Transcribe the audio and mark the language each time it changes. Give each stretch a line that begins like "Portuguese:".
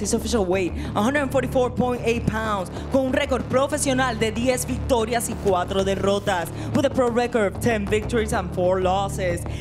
English: His official weight, 144.8 pounds.
Spanish: Con un récord profesional de 10 victorias y 4 derrotas.
English: With a pro record of 10 victories and 4 losses.